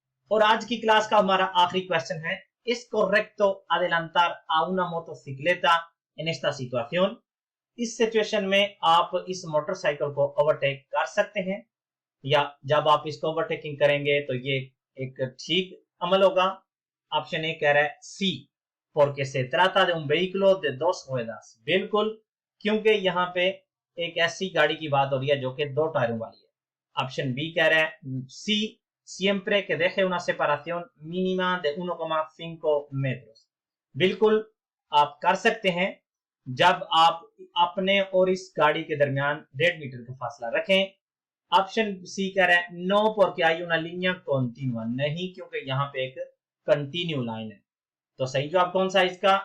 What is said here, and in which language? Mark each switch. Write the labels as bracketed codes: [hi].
[hi] और आज की क्लास का हमारा आखिरी क्वेश्चन है, [es] ¿Es correcto adelantar a una motocicleta en esta situación? [hi] इस सिचुएशन में आप इस मोटरसाइकिल को ओवरटेक कर सकते हैं, या जब आप इसको ओवरटेकिंग करेंगे तो ये एक ठीक अमल होगा। ऑप्शन ए कह रहा है [es] सी, porque se trata de un vehículo de dos ruedas। [hi] बिल्कुल, क्योंकि यहाँ पे एक ऐसी गाड़ी की बात हो रही है जो कि दो टायरों वाली है। ऑप्शन बी कह रहा है [es] सी, siempre que deje una separación mínima de 1,5 metros। [hi] बिल्कुल आप कर सकते हैं जब आप अपने और इस गाड़ी के दरमियान 1.5 मीटर का फासला रखें। ऑप्शन सी कह रहा है no [es] porque hay una línea continua। [hi] नहीं, क्योंकि यहाँ पे एक कंटिन्यू लाइन है। तो सही जवाब कौन सा है इसका?